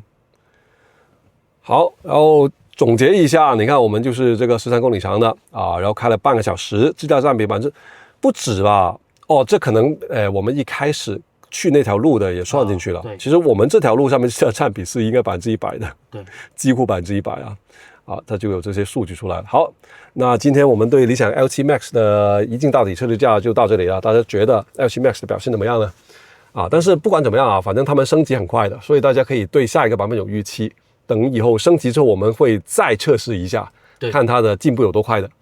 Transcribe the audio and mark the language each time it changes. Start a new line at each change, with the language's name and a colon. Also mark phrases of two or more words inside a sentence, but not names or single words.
Chinese: 好，然後總結一下，你看我們就是這個13公里長的然後開了半個小時，自駕佔比不止吧？這可能我們一開始去那條路的也算進去了。其實我們這條路上面自駕佔比是應該100%的，對，幾乎100%啊。啊，它就有这些数据出来了。好，那今天我们对理想 L7 Max 的一镜到底测试价就到这里了。大家觉得 L7 Max 的表现怎么样呢？啊，但是不管怎么样啊，反正他们升级很快的，所以大家可以对下一个版本有预期。等以后升级之后，我们会再测试一下，看它的进步有多快的。